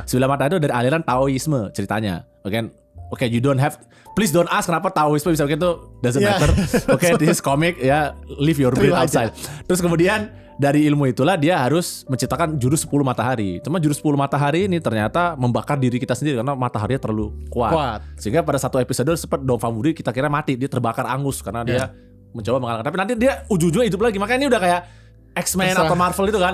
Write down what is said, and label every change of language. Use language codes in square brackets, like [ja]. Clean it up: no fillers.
[id] 9 matahari itu dari aliran Taoisme ceritanya. [en] Oke, you don't have, please don't ask [id] kenapa Taoisme bisa begitu, [en] doesn't Yeah. matter. Oke, this is comic ya, leave your brain [id] Terima aja. [en] outside. [id] Terus kemudian dari ilmu itulah dia harus menciptakan jurus 10 matahari. Cuma jurus 10 matahari ini ternyata membakar diri kita sendiri karena mataharinya terlalu kuat. Sehingga pada satu episode sempat Dong Famudi kita kira mati, dia terbakar angus karena dia mencoba mengalahkan. Tapi nanti dia ujung-ujungnya hidup lagi. Makanya ini udah kayak X-Men atau Marvel itu kan.